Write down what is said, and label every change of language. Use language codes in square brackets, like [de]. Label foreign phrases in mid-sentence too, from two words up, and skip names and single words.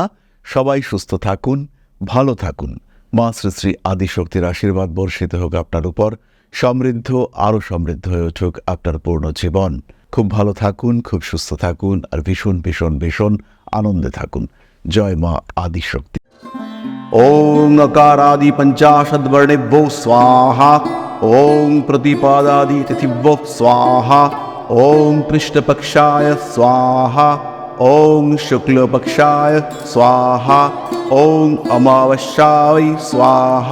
[bn] সবাই সুস্থ থাকুন, ভালো থাকুন। মা শ্রী শ্রী আদিশক্তির আশীর্বাদ বর্ষিত হোক আপনার উপর। সমৃদ্ধ, আরও সমৃদ্ধ হয়ে উঠুক আপনার পূর্ণ জীবন। খুব ভালো থাকুন, খুব সুস্থ থাকুন, আর ভীষণ ভীষণ ভীষণ আনন্দে থাকুন। জয় মা আদিশক্তি। [sa] ওং अकारादि पंचाशद्वर्णेभ्यो स्वाहा। ओं प्रतिपादादि तिथिभ्यो स्वाहा। ओं कृष्णपक्षाय स्वाहा। ओं शुक्लपक्षाय स्वाहा। ओं अमावस्याय स्वाहा।